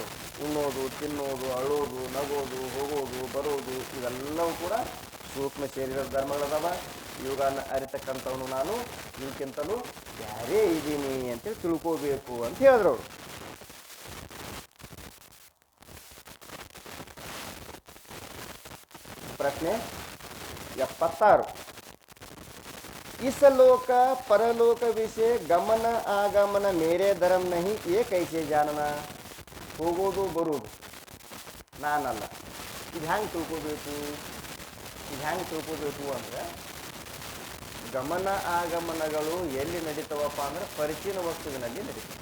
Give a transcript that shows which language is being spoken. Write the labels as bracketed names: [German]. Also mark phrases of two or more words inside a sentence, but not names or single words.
[Kannada] ಉಣ್ಣೋದು, ತಿನ್ನೋದು, ಅಳ್ಳೋದು, ನಗೋದು, ಹೋಗೋದು, ಬರೋದು ಇವೆಲ್ಲವೂ ಕೂಡ ಸೂಕ್ಷ್ಮ ಶರೀರದ ಧರ್ಮಗಳದಾವ. ಇವುಗಳನ್ನ ಅರಿತಕ್ಕಂಥವನು ನಾನು ಇವಕ್ಕಿಂತಲೂ ಯಾರೇ ಇದ್ದೀನಿ ಅಂತೇಳಿ ತಿಳ್ಕೋಬೇಕು ಅಂತ ಹೇಳಿದ್ರು ಅವರು. ಪ್ರಶ್ನೆ 76. [Hindi] इस लोक परलोक विषय गमन आगमन मेरे धर्म नहि ए कैसे जानन. [Kannada] ಹೋಗೋದು ಬರೋದು ನಾನಲ್ಲ. ಇದು ಹೆಂಗೆ ತಿಳ್ಕೋಬೇಕು ಅಂದರೆ, ಗಮನ ಆಗಮನಗಳು ಎಲ್ಲಿ ನಡೀತವಪ್ಪ ಅಂದ್ರೆ ಪರಿಚೀನ ವಸ್ತುವಿನಲ್ಲಿ ನಡೀತವೆ.